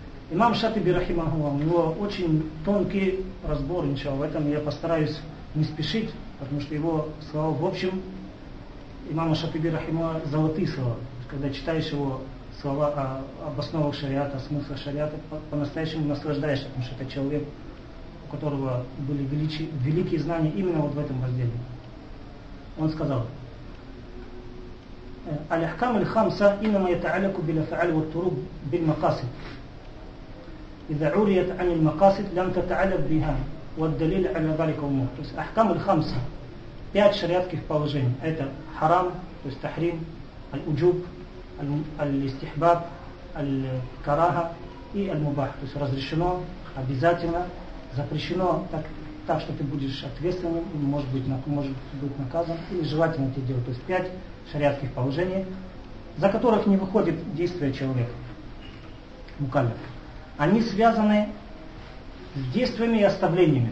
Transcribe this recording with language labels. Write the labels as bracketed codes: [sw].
[ru] Имам Шатиби рахимахуллах, у него очень тонкий разбор, иншаллах, в этом я постараюсь не спешить, потому что его слова, в общем, имама Шатиби рахимахуллах, золотые слова. Когда читаешь его слова об основах шариата, смысла шариата, по-настоящему наслаждаешься, потому что это человек, у которого были великие знания именно вот в этом разделе. Он сказал: [ar] الأحكام الخمسة إنما يتعلق بالأفعال والطرق بالمقاصد إذا عريت عن المقاصد لم تتعلق بها والدليل على ذلك أمور. [ru] То есть [ar] أحكام الخمسة [ru] пять шариатских положений. Это [ar] حرام, [ru] то есть [ar] تحريم, الوجوب, الاستحباب, الكراهة и المباح. [ru] То есть разрешено, обязательно, запрещено так что ты будешь ответственным, может быть наказан, или желательно это делать. То есть пять шариатских положений, за которых не выходит действие человека, мукаллиф. Они связаны с действиями и оставлениями.